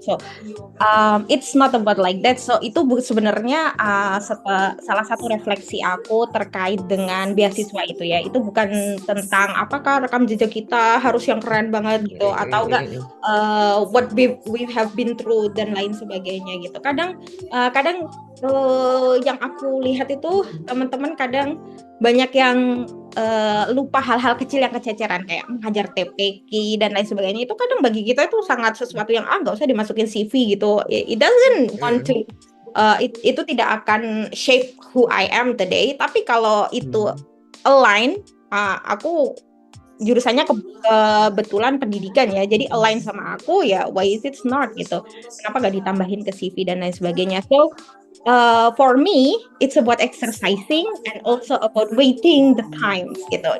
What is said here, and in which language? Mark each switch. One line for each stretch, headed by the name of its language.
English: So it's not about like that. So
Indonesian: itu sebenarnya salah satu refleksi aku terkait dengan beasiswa itu ya. Itu bukan tentang apakah rekam jejak kita harus yang keren banget gitu atau enggak
English: what we have been through
Indonesian: dan lain sebagainya gitu. Kadang yang aku lihat itu teman-teman kadang banyak yang lupa hal-hal kecil yang kececeran kayak menghajar TPQ dan lain sebagainya. Itu kadang bagi kita itu sangat sesuatu yang nggak usah dimasukin CV gitu.
English: It doesn't want to
Indonesian: itu tidak akan
English: shape who I am today.
Indonesian: Tapi kalau itu align, aku jurusannya kebetulan pendidikan ya, jadi align sama aku ya,
English: why is it not
Indonesian: gitu, kenapa gak ditambahin ke CV dan lain sebagainya.
English: So for me it's about exercising and also about waiting the times gitu.